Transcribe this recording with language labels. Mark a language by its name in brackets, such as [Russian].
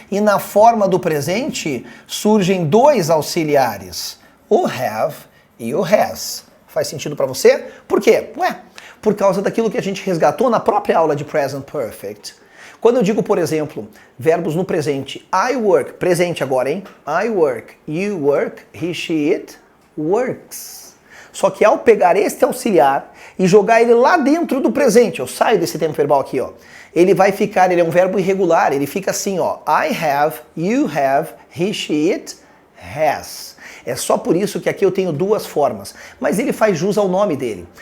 [Portuguese] E na forma do presente surgem dois auxiliares, o have e o has. Faz sentido para você? Por quê? Por causa daquilo que a gente resgatou na própria aula de Present Perfect. Quando eu digo, por exemplo, verbos no presente, I work, presente agora, hein? [English] I work, you work, he, she, it works. [Portuguese] Só que ao pegar este auxiliar e jogar ele lá dentro do presente, eu saio desse tempo verbal aqui, ó, ele vai ficar, ele é um verbo irregular, ele fica assim, ó, I have, you have, he, she, it has. É só por isso que aqui eu tenho duas formas, mas ele faz jus ao nome dele.